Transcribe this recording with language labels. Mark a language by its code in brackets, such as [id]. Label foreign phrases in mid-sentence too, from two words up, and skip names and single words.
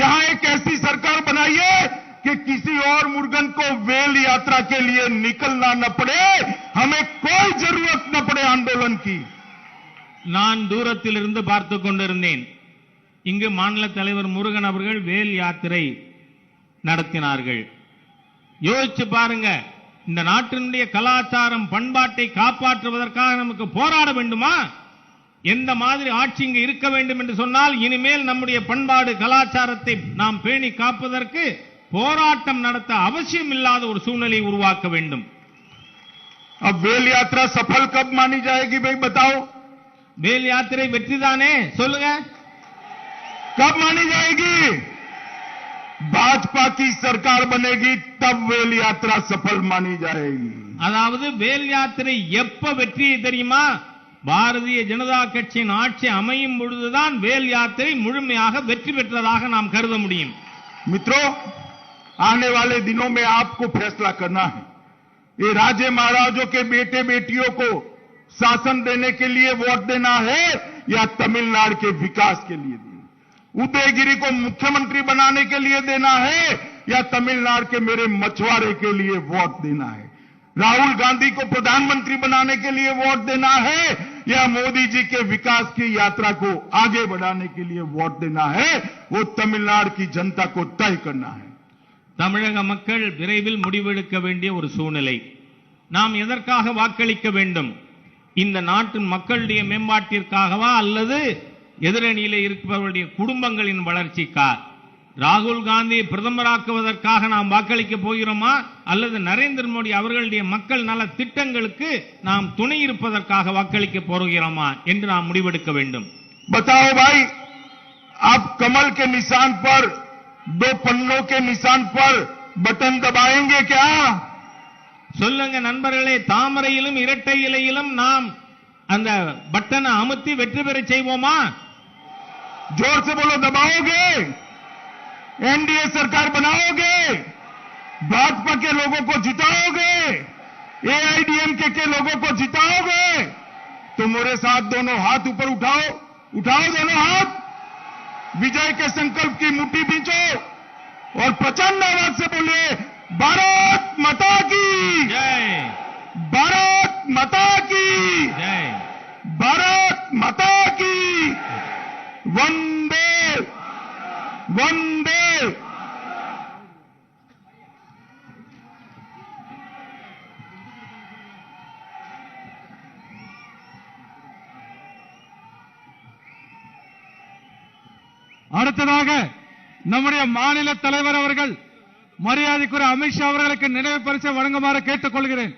[hi] यहां एक ऐसी सरकार बनाइए कि किसी और मुर्गन को वेल यात्रा के लिए निकलना न पड़े, हमें कोई जरूरत न पड़े आंदोलन की। [ta] நான் தூரத்தில் இருந்து பார்த்து கொண்டிருந்தேன். இங்கு மாநில தலைவர் முருகன் அவர்கள் வேல் யாத்திரை நடத்தினார்கள். யோசிச்சு பாருங்க, இந்த நாட்டினுடைய கலாச்சாரம் பண்பாட்டை காப்பாற்றுவதற்காக நமக்கு போராட வேண்டுமா? எந்த மாதிரி ஆட்சி இங்கு இருக்க வேண்டும் என்று சொன்னால், இனிமேல் நம்முடைய பண்பாடு கலாச்சாரத்தை நாம் பேணி காப்பதற்கு போராட்டம் நடத்த அவசியம் இல்லாத ஒரு சூழ்நிலையை உருவாக்க வேண்டும். [hi] अब वेल यात्रा सफल कब मानी जाएगी भाई बताओ? [ta] வேல் யாத்திரை வெற்றிதானே? சொல்லுங்க, [hi] कब मानी जाएगी? भाजपा की सरकार बनेगी तब वेल यात्रा सफल मानी जाएगी. [ta] அதாவது வேல் யாத்திரை எப்ப வெற்றி தெரியுமா? பாரதிய ஜனதா கட்சியின் ஆட்சி அமையும் பொழுதுதான் வேல் யாத்திரை முழுமையாக வெற்றி பெற்றதாக நாம் கருத முடியும். [hi] मित्रों, आने वाले दिनों में आपको फैसला करना है. ये राजे महाराजों के बेटे बेटियों को शासन देने के लिए वोट देना है या तमिलनाडु के विकास के लिए देना? उदयगिरी को मुख्यमंत्री बनाने के लिए देना है या तमिलनाडु के मेरे मछुआरे के लिए वोट देना है? राहुल गांधी को प्रधानमंत्री बनाने के लिए वोट देना है या मोदी जी के विकास की यात्रा को आगे बढ़ाने के लिए वोट देना है? वो तमिलनाडु की जनता को तय करना है. [ta] தமிழக மக்கள் விரைவில் முடிவெடுக்க வேண்டிய ஒரு சூழ்நிலை. நாம் எதற்காக வாக்களிக்க வேண்டும்? இந்த நாட்டின் மக்களுடைய மேம்பாட்டிற்காகவா அல்லது எதிரணியிலே இருப்பவர்களுடைய குடும்பங்களின் வளர்ச்சிக்கா? ராகுல் காந்தி பிரதமராக்குவதற்காக நாம் வாக்களிக்க போகிறோமா அல்லது நரேந்திர மோடி அவர்களுடைய மக்கள் நல திட்டங்களுக்கு நாம் துணை இருப்பதற்காக வாக்களிக்க போகிறோமா என்று நாம் முடிவெடுக்க வேண்டும். [hi] बताओ भाई, आप कमल के निशान पर, दो पन्नों के निशान पर बटन दबाएंगे क्या? [ta] சொல்லுங்க நண்பர்களே, தாமரையிலும் இரட்டை இலையிலும் நாம் அந்த பட்டனை அமுத்தி வெற்றி பெற செய்வோமா? [hi] जोर से बोलो, दबाओगे? एनडीए सरकार बनाओगे? भाजपा के लोगों को जिताओगे? एआईडीएमके के लोगों को जिताओगे? तो मेरे साथ दोनों हाथ ऊपर उठाओ, उठाओ दोनों हाथ, विजय के संकल्प की मुट्ठी बींचो और प्रचंड आवाज से बोलिए, भारत माता की जय, भारत माता की जय, भारत माता की, वंदे वंदे. [ta] அடுத்ததாக நம்முடைய மாநில தலைவர் அவர்கள் மரியாதைக்குரிய அமித்ஷா அவர்களுக்கு நினைவு பரிசை வழங்குமாறு கேட்டுக் கொள்கிறேன்.